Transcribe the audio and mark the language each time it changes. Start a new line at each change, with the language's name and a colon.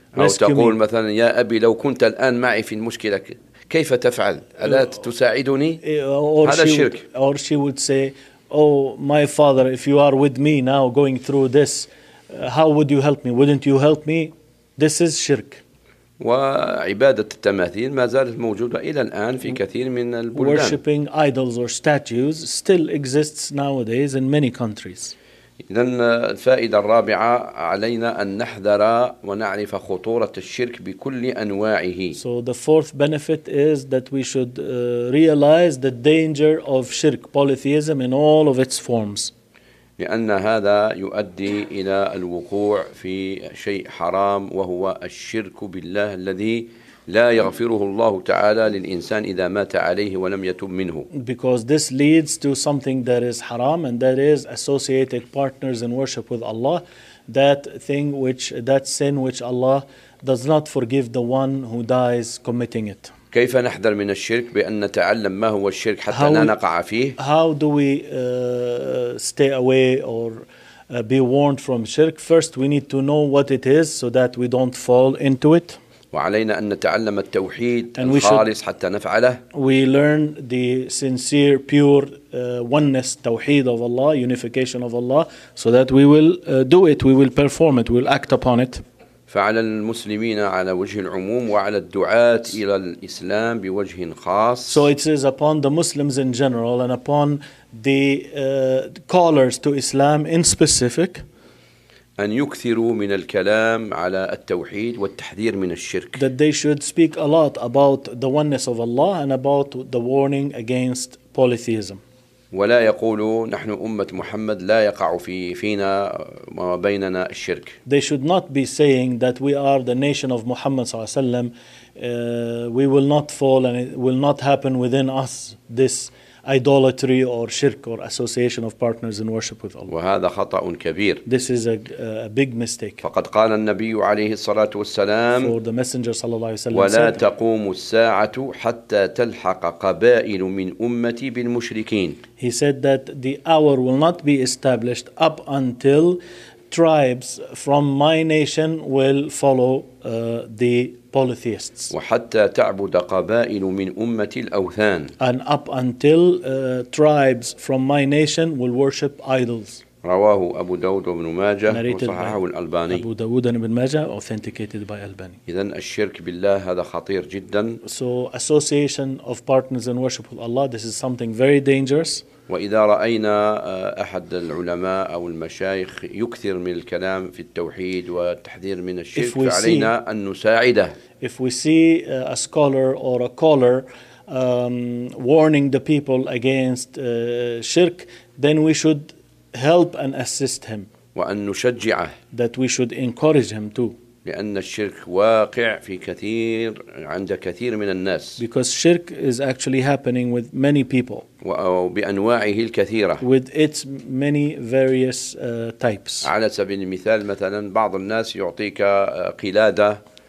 Arabic: أو تقول مثلا يا أبي لو كنت الآن معي في المشكلة كيف تفعل؟ ألا تساعدني؟ هذا الشرك.
English: Or she would say, Oh my father, if you are with me now going through this, How would you help me? Wouldn't you help me? This is shirk.
Arabic: وعبادة التماثيل ما زالت موجودة إلى الآن في كثير من البلدان.
English: Worshipping idols or statues still exists nowadays in many countries.
Arabic: إذن الفائدة الرابعة علينا أن نحذر ونعرف خطورة الشرك بكل أنواعه.
English: So the fourth benefit is that we should realize the danger of shirk, polytheism in all of its forms.
Arabic: لأن هذا يؤدي إلى الوقوع في شيء حرام وهو الشرك بالله الذي لا يغفره الله تعالى للإنسان إذا مات عليه ولم يتب منه.
English: Because this leads to something that is haram and that is associated partners in worship with Allah, that sin which Allah does not forgive the one who dies committing it.
Arabic: كيف نحذر من الشرك بأن نتعلم ما هو الشرك حتى لا نقع فيه؟
English: How do we stay away or be warned from shirk? First, we need to know what it is so that we don't fall into it.
Arabic: وعلينا أن نتعلم التوحيد الخالص حتى نفعله.
English: We learn the sincere, pure oneness, توحيد of Allah, unification of Allah, so that we will do it, we will perform it, we will act upon it.
Arabic: فعلى المسلمين على وجه العموم وعلى الدعاة إلى الإسلام بوجه خاص.
English: So it is upon the Muslims in general and upon the callers to Islam in specific.
Arabic: أن يكثروا من الكلام على التوحيد والتحذير من الشرك.
English: That they should speak a lot about the oneness of Allah and about the warning against polytheism.
Arabic: ولا يقولوا نحن أمة محمد لا يقع في فينا وبيننا الشرك.
English: They should not be saying that we are the nation of Muhammad
Arabic: صلى الله عليه وسلم.
English: We will not fall and it will not happen within us this idolatry or shirk or association of partners in worship with Allah.
Arabic: وهذا خطأ كبير.
English: This is a big mistake.
Arabic: فقد قال النبي عليه الصلاة والسلام.
English: For the Messenger
Arabic: صلى الله عليه وسلم. ولا تقوم الساعة حتى تلحق قبائل من أمتي بالمشركين.
English: He said that the hour will not be established up until tribes from my nation will follow the polytheists.
Arabic: وحتى تعبد قبائل من أمة الأوثان.
English: And up until tribes from my nation will worship idols.
Arabic: رواه أبو داود وابن ماجه وصححه الألباني.
English: أبو داود وابن ماجه authenticated by Albani.
Arabic: إذن الشرك بالله هذا خطير جدا.
English: So association of partners in worship with Allah, this is something very dangerous.
Arabic: وإذا رأينا أحد العلماء أو المشايخ يكثر من الكلام في التوحيد والتحذير من الشرك فعلينا أن نساعده.
English: If we see a scholar or a caller warning the people against shirk, then we should help and assist him.
Arabic: وأن نشجعه.
English: That we should encourage him too.
Arabic: لأن الشرك واقع في كثير عند كثير من الناس.
English: Because shirk is actually happening with many people.
Arabic: وبأنواعه الكثيرة.
English: With its many various types.
Arabic: على سبيل المثال مثلا بعض الناس يعطيك قلادة.